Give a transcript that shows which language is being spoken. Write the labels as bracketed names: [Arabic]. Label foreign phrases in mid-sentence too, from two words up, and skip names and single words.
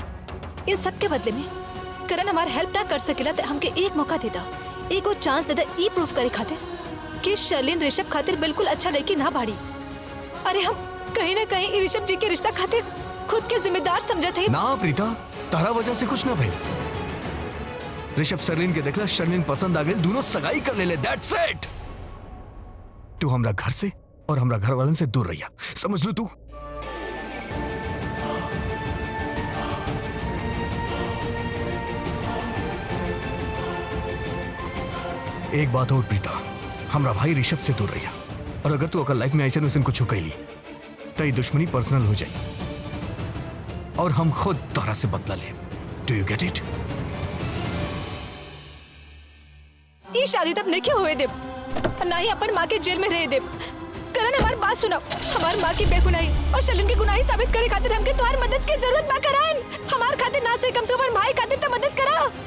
[Bhojpuri] इन सब के बदले में करण हमार हेल्प ना कर सकेला तो हमके एक मौका दे दा, एक और चांस दे दा ई प्रूफ करे खातिर कि शर्लिन ऋषभ खातिर बिल्कुल अच्छा लड़की ना बाड़ी। अरे हम कहीं ना कहीं ऋषभ जी के रिश्ता खातिर खुद के जिम्मेदार समझते हैं। ना प्रीता, तारा वजह से कुछ ना भाई। ऋषभ शर्लिन के देखला, शर्लिन पसंद आ गई, दोनों सगाई कर ले, [English] that's it. [Bhojpuri] तू हमरा घर से और हमरा घर वालन से दूर रहिया, समझ लू तू? एक बात और प्रीता, हमरा भाई ऋषभ से दूर रहिया, और अगर तू अगर लाइफ में ऐसे न कुछ कैली तो ये दुश्मनी पर्सनल हो जाए और हम खुद तोरा से बदला ले। [English] do you get it? [Bhojpuri] ये शादी तब नहीं हुए देव और ना ही अपन माँ के जेल में रहे देव। करण हमारी बात सुना, हमारी माँ की बेगुनाही और शर्लिन की गुनाही साबित करे खातिर हमके तुम्हारी मदद की जरूरत बा। करण हमार खातिर ना से कम से कम भाई खातिर तो मदद करा।